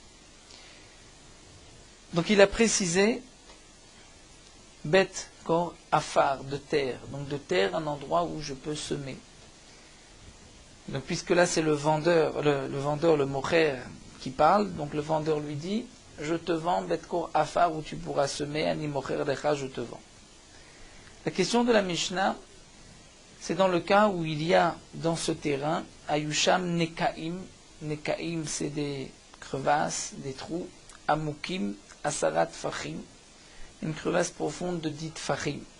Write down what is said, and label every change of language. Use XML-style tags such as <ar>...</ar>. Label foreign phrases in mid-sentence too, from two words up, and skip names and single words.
<fr>Donc il a précisé</fr> <he>בית כור עפר,</he> <fr>de terre, donc de terre, un endroit où je peux semer. Donc puisque là c'est le vendeur, le mocher qui parle, donc le vendeur lui dit, je te vends</fr> <he>בית כור עפר</he> <fr>où tu pourras semer,</fr> <he>אני מוכר לך,</he> <fr>je te vends. La question de la Mishnah, c'est dans le cas où il y a dans ce terrain,</fr> <he>יש שם נקעים,</he> <fr>nekaim c'est des crevasses, des trous,</fr> <he>עמוקים, עשרת טפחים,</he> <fr>une crevasse profonde de 10 fachim.</fr>